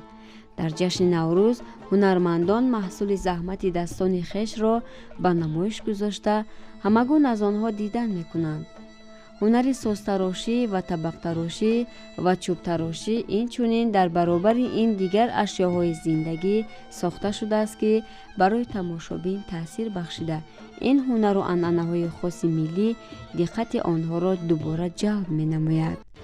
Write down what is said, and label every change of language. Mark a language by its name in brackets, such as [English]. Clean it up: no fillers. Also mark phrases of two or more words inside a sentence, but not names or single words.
[Tajik] Дар ҷашни Наврӯз ҳунармандон маҳсули заҳмати дастони хеш ро ба намоиш гузошта ҳамагун аз онҳо дидан мекунанд. ҳунари созтарошӣ ва табақтарошӣ ва чӯбтарошӣ инчунин дар баробари ин дигар ашёҳои зиндагӣ сохта шудааст, ки барои тамошобин таъсир бахшида ин ҳунару анъанаҳои хоси миллӣ диққати онҳоро дубора ҷалб менамояд.